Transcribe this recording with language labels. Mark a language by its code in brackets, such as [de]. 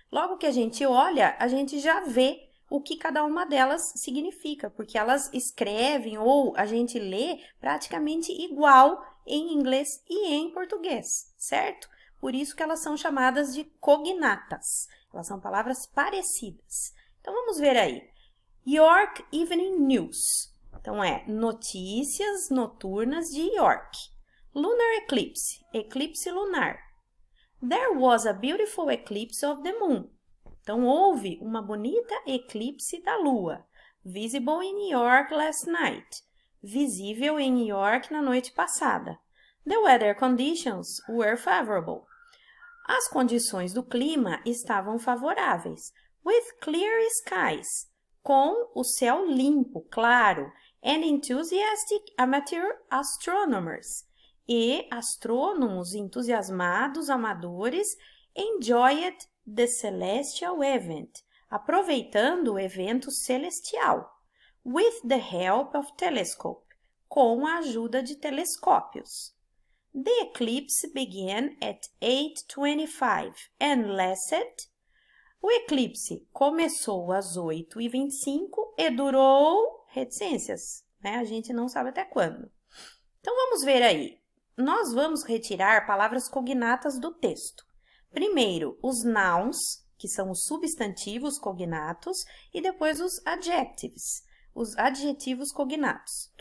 [pt] Logo que a gente olha, a gente já vê o que cada uma delas significa, porque elas escrevem ou a gente lê praticamente igual em inglês e em português, certo? Por isso que elas são chamadas de cognatas. Elas são palavras parecidas. Então, vamos ver aí. [en] York Evening News. [pt] Então, notícias noturnas de York. [en] Lunar eclipse, [pt] eclipse lunar. [en] There was a beautiful eclipse of the moon. [pt] Então, houve uma bonita eclipse da lua. [en] Visible in York last night. [pt] Visível em York na noite passada. [en] The weather conditions were favorable. [pt] As condições do clima estavam favoráveis. [en] With clear skies. [pt] Com o céu limpo, claro. [en] And enthusiastic amateur astronomers. [pt] E astrônomos entusiasmados, amadores, [en] enjoyed the celestial event. [pt] Aproveitando o evento celestial. [en] With the help of telescope. [pt] Com a ajuda de telescópios. [en] The eclipse began at 8:25 and lasted. [pt] O eclipse começou às 8h25 e durou reticências, né? A gente não sabe até quando. Então, vamos ver aí. Nós vamos retirar palavras cognatas do texto. Primeiro, os nouns, que são os substantivos cognatos, e depois os adjectives, os adjetivos cognatos.